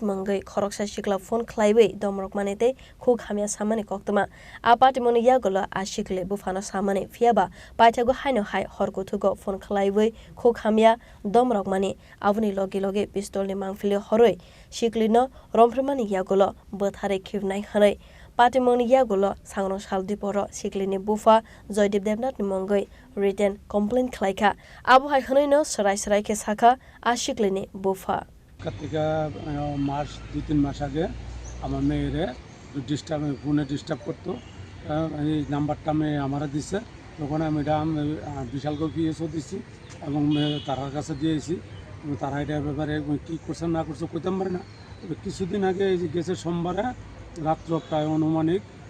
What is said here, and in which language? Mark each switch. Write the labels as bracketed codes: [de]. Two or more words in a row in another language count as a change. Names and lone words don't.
[trp] mongai khoroksa sikla phone khlaibai domrokmanite khuk hamya samani koktuma apati moni yagolo ashikle bufano samani fiaba paithago haino hai horko thugo phone khlaibai khuk hamya domrokmani avuni logi logi pistol ni mangfili horoi siklino rompremani yagolo bothare khibnai hanai Party moni yagolo sangrong saldiporo siklini bufa Joydip Debnath ni mongai [en] written complaint [trp] khlaika abu hai hanino sarai ke sakha ashiklini bufa [bn] কার্তিকা মাস 2-3 মাস আগে আমার মেয়েরে ফোনে ডিস্টার্ব করতো এই নাম্বারটা মেয়ে আমারা দিছে তখন আমি এটা বিশালকে পিএসও দিছি এবং তারার কাছে দিয়েছি তারা এটার ব্যাপারে কী করছে না করছে কইতাম পারে না কিছুদিন আগে এই যে গেছে সোমবারে রাত্র প্রায় অনুমানিক